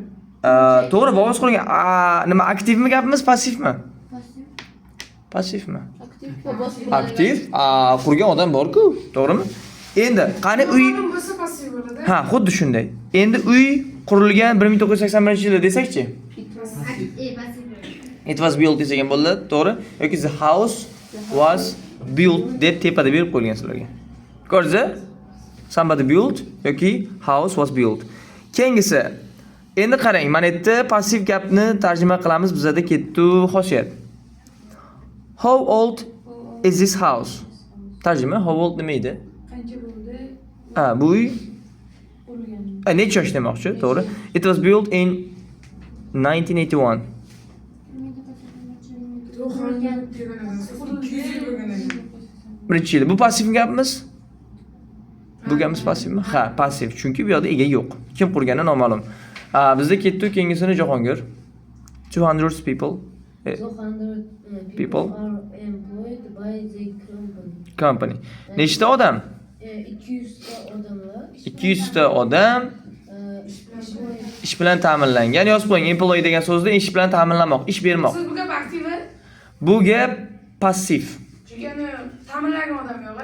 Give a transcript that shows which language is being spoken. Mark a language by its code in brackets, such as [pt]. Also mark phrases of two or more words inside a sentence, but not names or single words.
[uz] To'g'ri, bobosi qurgan. Nima, aktivmi gapimiz, passivmi? Passivmi? Aktiv. Qurgan odam bor-ku, to'g'rimi? Endi qani uy bo'lsa passiv bo'ladi. Xuddi shunday. Endi uy qurilgan 1981-yilda desakchi? [en] It was built [uz] desak ham bo'ladi, to'g'ri? Yoki [en] the house was built [uz] deb tepada berib qo'ygan sizlarga. Ko'rdingizmi? [en] Somebody built yoki house was built. [uz] Keyingisi. Endi qarang, mana bu yerda passiv gapni tarjima qilamiz. Bizda ketdi xosiyat. [en] How old is this house? [uz] Tarjima [en] how old [uz] nima edi? Qancha bo'ldi? Bu uy Qurilgan. necha yosh demoqchi, to'g'ri? [en] It was built in 1981. [uz] Birinchi yil. Bu passiv gapimiz? Bu gapimiz passivmi? Ha, passiv. Chunki bu yoqda ega yo'q. Kim qurgani noma'lum. Bizda ketdi keyingisini Jahongir. [en] 200 people. 200 People. are employed by the Company. company. [uz] Nechta odam? 200 ta odamlar 200 ta odam ish bilan ta'minlangan. Yozib qo'ying. Employee degan so'zda ish bilan ta'minlamoq, ish bermoq. Siz bu gap aktiva? Bu gap passiv. Chunki ta'minlangan odam yo'q.